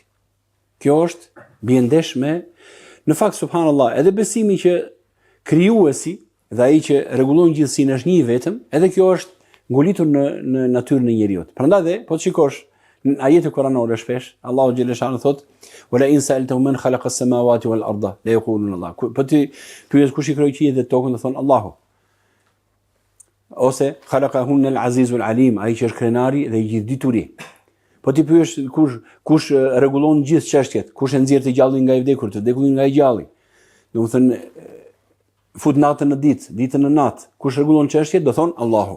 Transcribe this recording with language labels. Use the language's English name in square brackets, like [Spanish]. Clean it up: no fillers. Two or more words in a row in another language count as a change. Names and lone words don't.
[Albanian] Kjo është bie ndesh me në fakt subhanallahu, edhe besimi që krijuesi dhe ai që rregullon gjithësinë është një i vetëm, edhe kjo është ngolitur në natyrën e njeriut. Prandaj dhe po të shikosh në ajete kuranore shpesh, Allahu xhaleshanu thot: [Arabic] "ولئن سألتهم من خلق السماوات والأرض ليقولون الله." [Albanian] Po ti pyet kush i krijoi qiellin dhe tokën, do thon Allahu. Ose [Arabic] خلقهن العزيز العليم, [Albanian] ai që është krenari dhe i gjithë dituri. Po ti pyesh kush rregullon gjithë çështjet, kush e nxjerr të gjallin nga i vdekur, të vdekurin nga i gjalli. Domethënë fut natën në ditë, ditën në natë, kush rregullon çështjet, do thon Allahu.